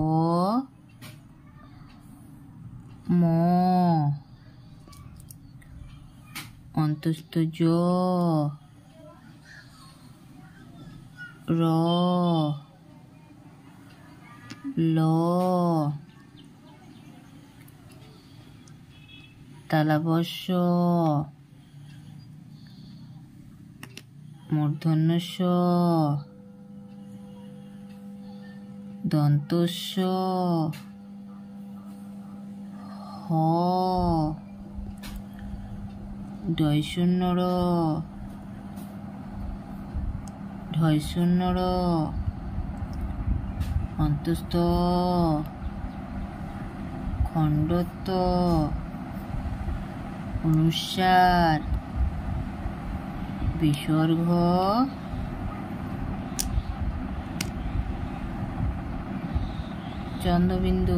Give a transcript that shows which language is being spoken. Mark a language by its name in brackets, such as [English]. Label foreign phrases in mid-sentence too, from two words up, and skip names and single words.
[Bangla] ম, অন্তস্থ জ, র, ল, তালব্য মূর্ধন্য ষ, দন্তস্ব, হ, ঢয়শূন্য র, ঢয়শূন্য র, অন্তস্থ, খণ্ডত্ব, অনুস্বার, বিসর্গ, চন্দ্রবিন্দু।